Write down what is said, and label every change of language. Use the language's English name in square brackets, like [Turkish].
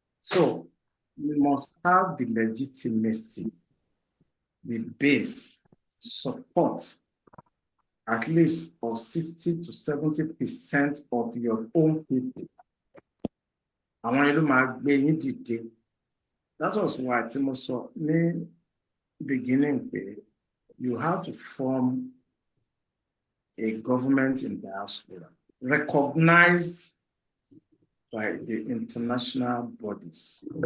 [English] So we must have the legitimacy, the base, support, at least of 60 to 70% of your own people. [Yoruba] Àwọn ìlú máa gbé yín dìde. [English] That was why [Yoruba] tí mo sọ ní [English] beginning pé you have to form a government in diaspora, recognized by the international bodies.